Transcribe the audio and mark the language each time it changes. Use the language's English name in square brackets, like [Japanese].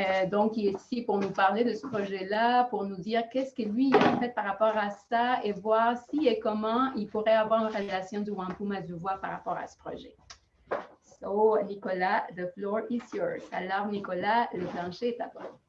[French] Donc, il est ici pour nous parler de ce projet-là, pour nous dire qu'est-ce que lui a fait par rapport à ça et voir si et comment il pourrait avoir une relation du Wampum à Deux Voies par rapport à ce projet. [English] So, Nicolas, the floor is yours. [French] Alors, Nicolas, le plancher est à toi.